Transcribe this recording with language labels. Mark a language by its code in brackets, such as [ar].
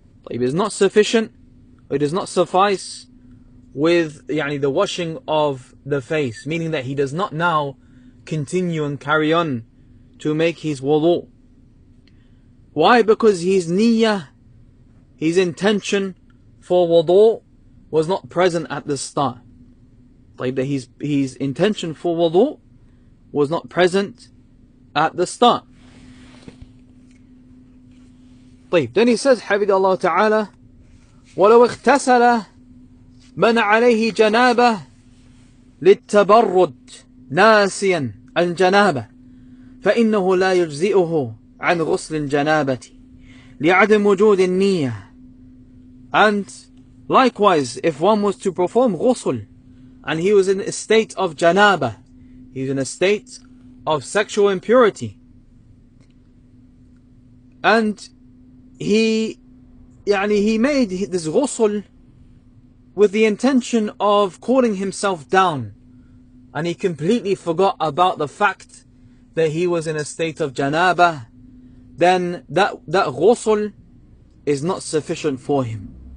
[en] It is not sufficient, it does not suffice with the washing of the face, meaning that he does not now continue and carry on to make his wudu. Why? Because his niyyah, his intention for wudu, was not present at the start. His intention for wudu was not present at the start. Then he says, [ar] Hafidhahullah Ta'ala, وَلَوْ اغْتَسَلَ من عليه جنابة للتبرد ناسيا الجنابة فإنه لا يجزئه عن غسل الجنابة لعدم وجود النية. [en] And likewise, if one was to perform ghusl and he was in a state of janaba, he's in a state of sexual impurity, and he made this ghusl with the intention of cooling himself down, and he completely forgot about the fact that he was in a state of janaba, then that ghusl is not sufficient for him.